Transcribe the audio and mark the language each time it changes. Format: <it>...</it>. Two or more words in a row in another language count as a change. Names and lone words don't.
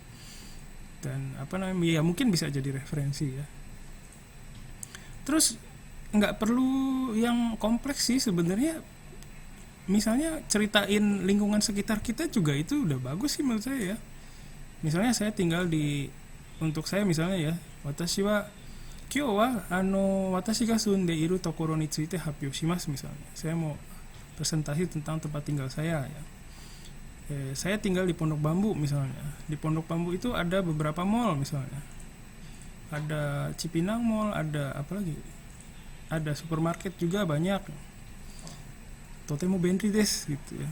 <id>Dan ya mungkin bisa jadi referensi ya. Terus nggak perlu yang kompleks sih sebenarnya. Misalnya ceritain lingkungan sekitar kita juga itu udah bagus sih menurut saya ya. Misalnya saya tinggal untuk saya misalnya ya,</id> <ja>私は今日は私が住んでいるところについて発表します,</ja> <id>misalnya. Saya mau presentasi tentang tempat tinggal saya ya. Saya tinggal di Pondok Bambu misalnya. Di Pondok Bambu itu ada beberapa mall misalnya. Ada Cipinang Mall, ada apa lagi? Ada supermarket juga banyak.</id> <ja>とても便利です</ja> <id>gitu ya.</id>